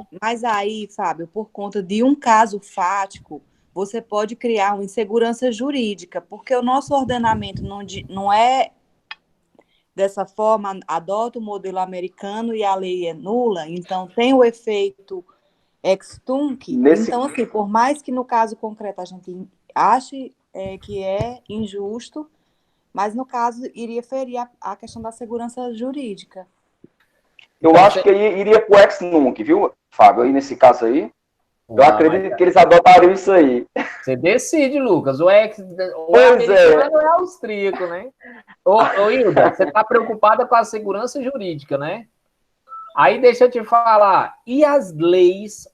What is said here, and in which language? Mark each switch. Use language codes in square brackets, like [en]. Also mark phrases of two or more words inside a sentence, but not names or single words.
[pt] Mas aí, Fábio, por conta de um caso fático, você pode criar uma insegurança jurídica, porque o nosso ordenamento não é dessa forma, adota o modelo americano e a lei é nula, então tem o efeito [la] ex tunc. [pt] Então, assim, por mais que no caso concreto a gente ache que é injusto, mas no caso iria ferir a questão da segurança jurídica. Eu acho que iria para o [la] ex nunc, [pt] viu, Fábio? Aí nesse caso aí, eu acredito que eles adotariam isso aí. Você decide, Lucas. O americano é austríaco, né? Ô, Hilda, você está preocupada com a segurança jurídica, né? Aí deixa eu te falar. E as leis?